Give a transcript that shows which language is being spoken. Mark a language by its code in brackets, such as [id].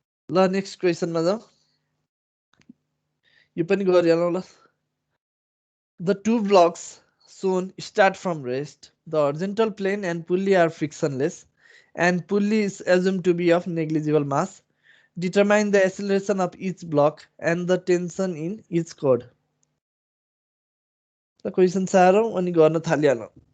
[ne] ल नेक्स्ट क्वेशनमा जाऊ यो पनि गरिहालौँ ल [en] The two blocks shown start from rest. The horizontal plane and pulley are frictionless and pulley is assumed to be of negligible mass. Determine the acceleration of each block and the tension in each chord. The question [ne] सारौँ अनि गर्न थालिहालौँ